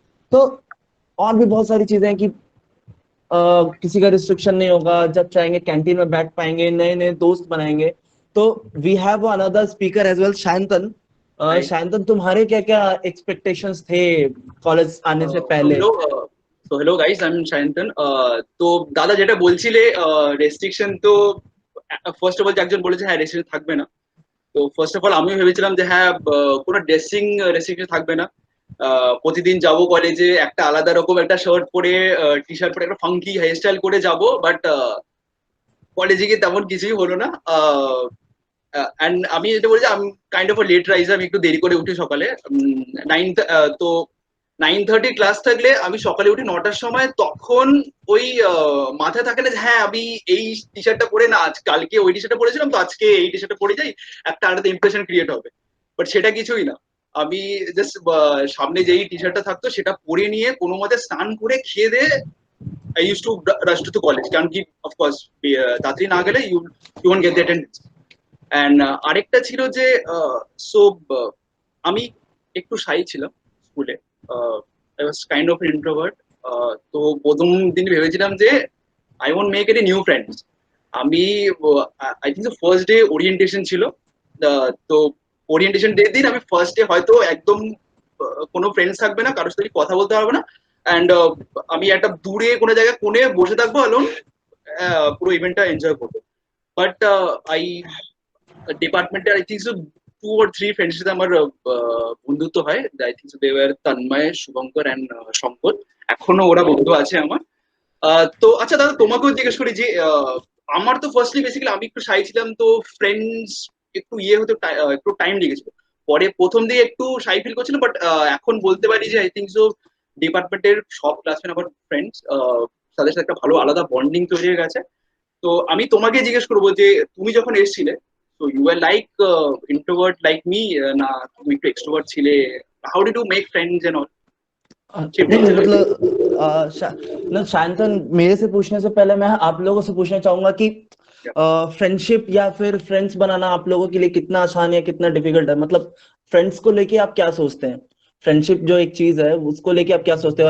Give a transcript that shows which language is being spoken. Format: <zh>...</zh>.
<hi>तो और भी बहुत सारी चीजें हैं कि किसी का रिस्ट्रिक्शन नहीं होगा, जब चाहेंगे कैंटीन में बैठ पाएंगे, नए नए दोस्त बनाएंगे। तो</hi> <en>we have another speaker as well,</en> <hi>Shantanu. Shantanu, तुम्हारे क्या क्या एक्सपेक्टेशंस थे कॉलेज आने से पहले?</hi> <bn>হ্যালো গাইস, আমি শায়ন্তন। তো দাদা যেটা বলছিলে রেস্ট্রিকশন, তো ফার্স্ট অফ অল একজন বলেছে হ্যাঁ রেস্ট্রিকশন থাকবে না। তো ফার্স্ট অফ অল আমিও ভেবেছিলাম যে হ্যাঁ কোনো ড্রেসিং রেস্ট্রিকশন থাকবে না। প্রতিদিন যাব কলেজে একটা আলাদা রকম একটা শার্ট পরে, টি শার্ট পরে একটা ফাঙ্কি হেয়ার স্টাইল করে যাব, বাট কলেজে গিয়ে তেমন কিছুই হলো না। অ্যান্ড আমি যেটা বলছি, আমি কাইন্ড অফ লেট রাইজার, আমি একটু দেরি করে উঠি সকালে। 9, তো 9:30 ক্লাস থাকলে আমি সকালে উঠি 9টার সময়। তখন ওই মাথায় থাকে না যে হ্যাঁ আমি এই টি শার্টটা পরে না, আজ কালকে ওই টি শার্টটা পরেছিলাম, তো আজকে এই টি শার্টটা পরে যাই, একটা আলাদা ইমপ্রেশন ক্রিয়েট হবে। বাট সেটা কিছুই না। আমি জাস্ট সামনে যেই টি শার্টটা থাকতো সেটা পরে নিয়ে কোনো মতে স্নান করে খেয়ে দিয়ে</bn> <en>I use to rush to college,</en> <bn>কারণ কি অফকোর্স তাড়াতাড়ি না গেলে</bn> <en>You won't get the attendance.</en> <bn>And আরেকটা ছিল যে সো আমি একটু শাই ছিলাম স্কুলে।</bn> <en>I was kind of an introvert.</en> <bn>তো প্রথম দিন ভেবেছিলাম যে</bn> <en>I won't make any new friends.</en> <bn>আমি</bn> <en>I think the first day orientation</en> <bn>ছিল। তো orientation day দিন আমি ফার্স্ট ডে হয়তো একদম কোনো ফ্রেন্ডস থাকবে না, কারোর সাথে কথা বলতে পারবো না, অ্যান্ড আমি একটা দূরে কোনো জায়গায় কোণে বসে থাকবো অ্যালোন, পুরো ইভেন্টটা এনজয় করবো। বাট আই ডিপার্টমেন্টে আই থিঙ্ক সো 2 or 3 ফ্রেন্ডের সাথে আমার বন্ধুত্ব হয়।</bn> <en>I think so they were</en> <bn>Tanmoy, Shubhankar and Shankar. এখনো ওরা বন্ধু আছে আমার। তো আচ্ছা দাদা, তোমাকেও জিজ্ঞেস করি যে আমার তো ফার্স্টলি বেসিক্যালি আমি একটু শাই ছিলাম, তো ফ্রেন্ডস একটু ইয়ে হতে একটু টাইম লেগেছিল। পরে প্রথম দিকে একটু শাই ফিল করছিলাম, বাট এখন বলতে পারি যে আই থিঙ্ক সো ডিপার্টমেন্টের সব ক্লাসমেট আমার ফ্রেন্ডস, তাদের সাথে একটা ভালো আলাদা বন্ডিং তৈরি হয়ে গেছে। তো আমি তোমাকে জিজ্ঞেস করবো যে তুমি যখন এসেছিলে,</bn> <en>so you were like introvert like me,</en> <bn>না তুমি একটু</bn> <en>extrovert</en> <bn>ছিলে?</bn> <en>How did you make friends and all?</en> <hi>नहीं नहीं, मतलब शांतन, मेरे से पूछने से पहले मैं आप लोगों से पूछना चाहूंगा कि फ्रेंडशिप या फिर फ्रेंड्स बनाना आप लोगों के लिए कितना आसान है, कितना डिफिकल्ट है? मतलब फ्रेंड्स को लेके आप क्या सोचते हैं? फ्रेंडशिप जो एक चीज है उसको लेके आप क्या सोचते हैं?</hi>